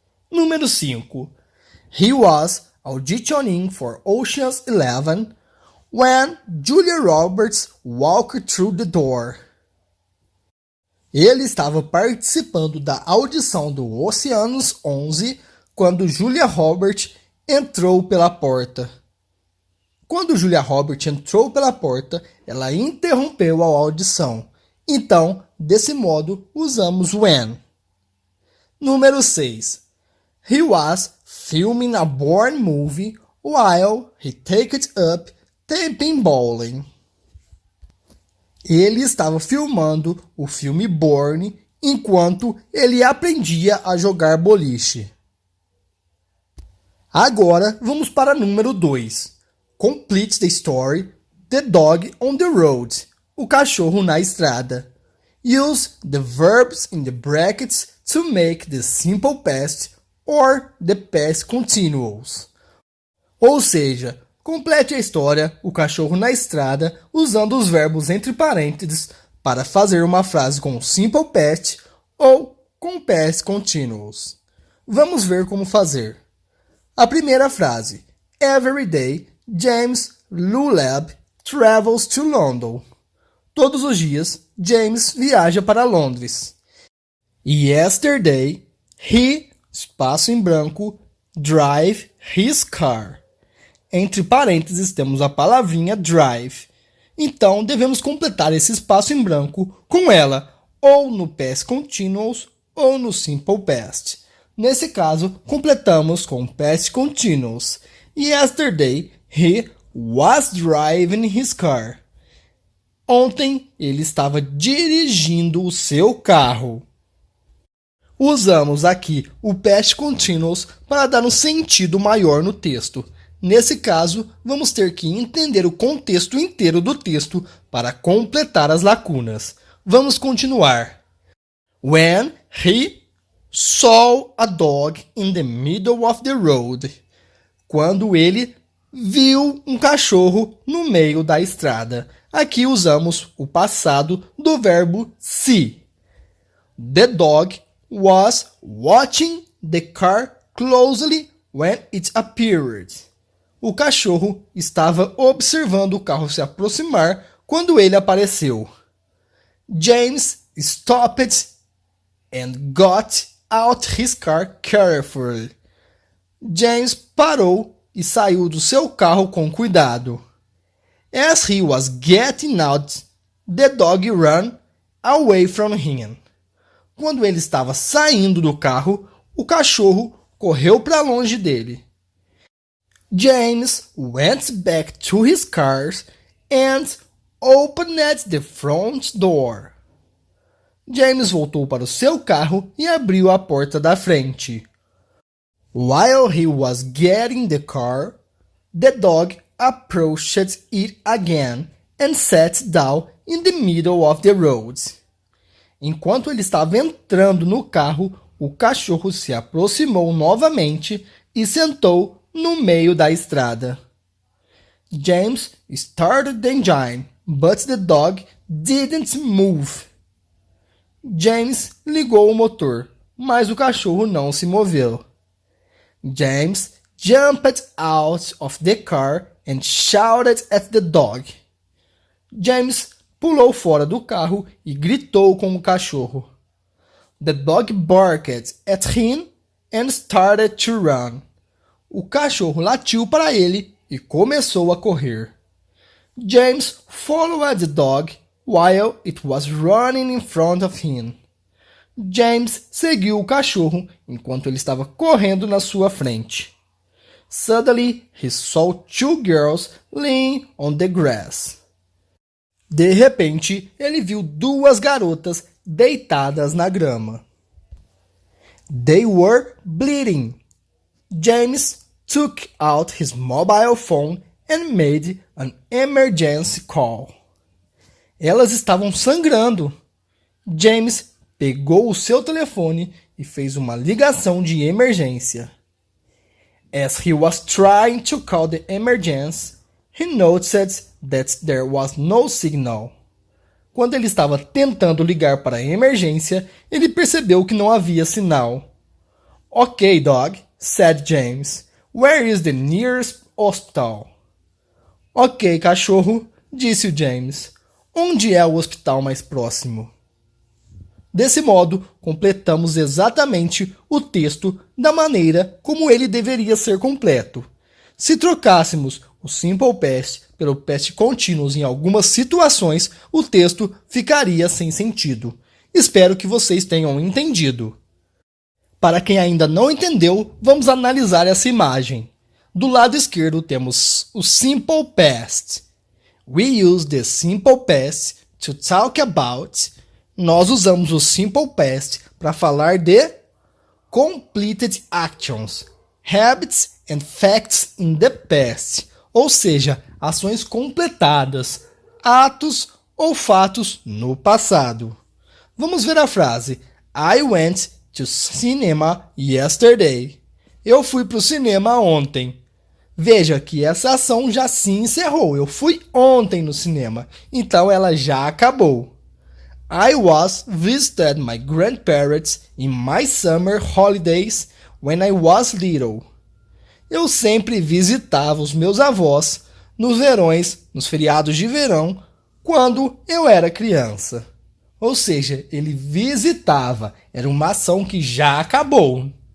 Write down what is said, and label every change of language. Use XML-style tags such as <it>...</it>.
<pt>Número 5.</pt> <en>He was auditioning for Ocean's 11 when Julia Roberts walked through the door.</en> <pt>Ele estava participando da audição do Ocean's 11 quando Julia Roberts entrou pela porta. Quando Julia Roberts entrou pela porta, ela interrompeu a audição. Então, desse modo, usamos when. Número 6.</pt> <en>He was filming a Bourne movie while he takes up taping bowling.</en> <pt>Ele estava filmando o filme Bourne enquanto ele aprendia a jogar boliche. Agora vamos para número 2.</pt> <en>Complete the story, the dog on the road.</en> <pt>O cachorro na estrada.</pt> <en>Use the verbs in the brackets to make the simple past or the past continuous.</en> <pt>Ou seja, complete a história, o cachorro na estrada, usando os verbos entre parênteses para fazer uma frase com simple past ou com past continuous. Vamos ver como fazer. A primeira frase.</pt> <en>Every day, James Lulab travels to London.</en> <pt>Todos os dias, James viaja para Londres.</pt> <en>Yesterday, he,</en> <pt>espaço em branco,</pt> <en>drive his car.</en> <pt>Entre parênteses temos a palavrinha drive. Então, devemos completar esse espaço em branco com ela, ou no past continuous ou no simple past. Nesse caso, completamos com past continuous.</pt> <en>Yesterday, he was driving his car.</en> <pt>Ontem, ele estava dirigindo o seu carro. Usamos aqui o past continuous para dar um sentido maior no texto. Nesse caso, vamos ter que entender o contexto inteiro do texto para completar as lacunas. Vamos continuar.</pt> <en>When he saw a dog in the middle of the road.</en> <pt>Quando ele viu um cachorro no meio da estrada. Aqui usamos o passado do verbo see.</pt> <en>The dog was watching the car closely when it appeared.</en> <pt>O cachorro estava observando o carro se aproximar quando ele apareceu.</pt> <en>James stopped and got out his car carefully.</en> <pt>James parou e saiu do seu carro com cuidado.</pt> <en>As he was getting out, the dog ran away from him.</en> <pt>Quando ele estava saindo do carro, o cachorro correu para longe dele.</pt> <en>James went back to his car and opened the front door.</en> <pt>James voltou para o seu carro e abriu a porta da frente.</pt> <en>While he was getting the car, the dog approached it again and sat down in the middle of the road.</en> <pt>Enquanto ele estava entrando no carro, o cachorro se aproximou novamente e sentou no meio da estrada.</pt> <en>James started the engine, but the dog didn't move.</en> <pt>James ligou o motor, mas o cachorro não se moveu.</pt> <en>James jumped out of the car and shouted at the dog.</en> <pt>James pulou fora do carro e gritou com o cachorro.</pt> <en>The dog barked at him and started to run.</en> <pt>O cachorro latiu para ele e começou a correr.</pt> <en>James followed the dog while it was running in front of him.</en> <pt>James seguiu o cachorro enquanto ele estava correndo na sua frente.</pt> <en>Suddenly, he saw two girls laying on the grass.</en> <pt>De repente, ele viu duas garotas deitadas na grama.</pt> <en>They were bleeding. James took out his mobile phone and made an emergency call.</en> <pt>Elas estavam sangrando. James pegou o seu telefone e fez uma ligação de emergência.</pt> <en>As he was trying to call the emergency, he noticed that there was no signal.</en> <pt>Quando ele estava tentando ligar para a emergência, ele percebeu que não havia sinal.</pt> <en>Okay, dog, said James. Where is the nearest hospital?</en> <pt>Ok, cachorro, disse o James. Onde é o hospital mais próximo? Desse modo, completamos exatamente o texto da maneira como ele deveria ser completo. Se trocássemos o Simple Past pelo Past Continuous em algumas situações, o texto ficaria sem sentido. Espero que vocês tenham entendido. Para quem ainda não entendeu, vamos analisar essa imagem. Do lado esquerdo temos o Simple Past.</pt> <en>We use the Simple Past to talk about.</en> <pt>Nós usamos o Simple Past para falar de</pt> <en>completed actions, habits and facts in the past,</en> <pt>ou seja, ações completadas, atos ou fatos no passado. Vamos ver a frase</pt> <en>I went to cinema yesterday.</en> <pt>Eu fui para o cinema ontem. Veja que essa ação já se encerrou. Eu fui ontem no cinema, então ela já acabou.</pt> <en>I was visited my grandparents in my summer holidays when I was little.</en> <pt>Eu sempre visitava os meus avós nos verões, nos feriados de verão, quando eu era criança. Ou seja, ele visitava, era uma ação que já acabou.</pt>